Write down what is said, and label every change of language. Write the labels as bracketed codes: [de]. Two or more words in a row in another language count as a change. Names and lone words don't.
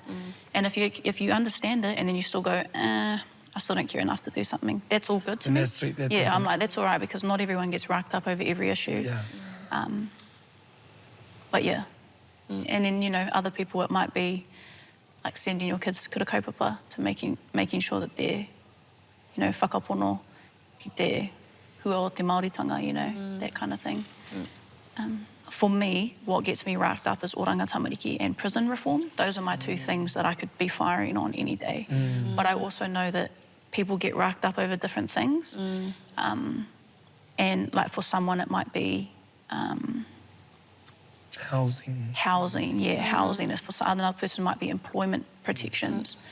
[en] And if you understand it and then you still go, I still don't care enough to do something, that's all good to me. I'm like, that's all right, because not everyone gets racked up over every issue. But yeah. And then, you know, other people, it might be like sending your kids to [mi] kura kaupapa, [en] to making sure that they're, you know, [mi] whakapono ki te hua o te Māoritanga, [en] you know, that kind of thing. For me, what gets me racked up is oranga tamariki and prison reform. Those are my two things that I could be firing on any day. But I also know that people get racked up over different things. And like for someone it might be... Housing. Housing. For another person might be employment protections.